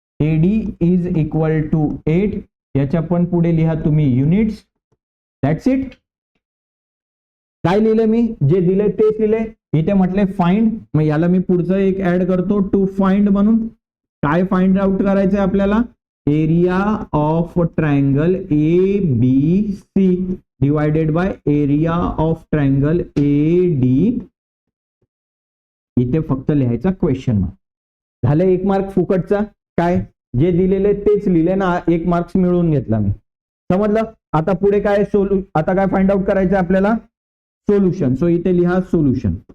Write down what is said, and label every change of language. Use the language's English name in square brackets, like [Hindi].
[English] AD is equal to 8, [Marathi] याच्या पण पुढे लिहा तुम्ही युनिट्स. [English] That's it. [Marathi] काय लिहिलं मी? जे दिले तेच लिहिले. इथे म्हटले फाइंड, मग याला मी पुढचं एक ऍड करतो टू फाइंड म्हणून. काय फाइंड आउट करायचंय आपल्याला? [English] Area of triangle A B C divided by area of triangle A D. [Marathi] इथे फक्त लिहायचा क्वेश्चन मार्क. झालं 1 मार्क फुकटचा. काय जे दिलेले तेच लिहिले ना, 1 मार्क्स मिळवून घेतला मी. समजलं? आता पुढे काय? आता काय फाइंड आउट करायचं आपल्याला? सोल्युशन. सो इथे लिहा सोल्युशन.